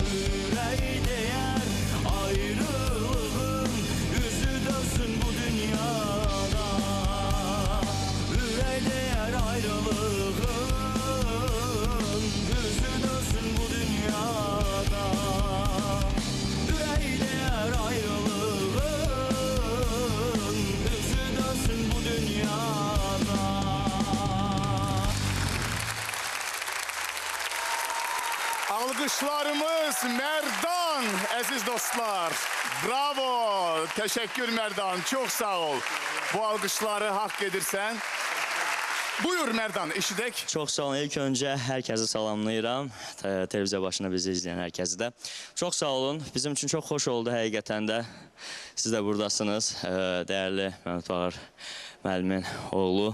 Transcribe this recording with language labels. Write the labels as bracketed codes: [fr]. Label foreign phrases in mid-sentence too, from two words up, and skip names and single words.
[az] Ürək deyər ayrılığın üzü dönsün bu dünyada. Ürək deyər ayrılığın üzü dönsün bu dünyada. Ürək deyər ayrılığın üzü dönsün bu dünyada. [tr] Alkışlarımız Merdan, aziz dostlar. Bravo, teşekkür Merdan, çok sağ ol. [az] Bu alkışları hak edirsən. Buyur Merdan, eşidək. Çox sağ olun. İlk öncə hər kəsi salamlayıram. Televiziya başına bizi izləyən hər kəsi də. Çox sağ olun. Bizim üçün çox xoş oldu həqiqətən də. Siz də buradasınız. Dəyərli Mehmet Bağır müəllimin oğlu.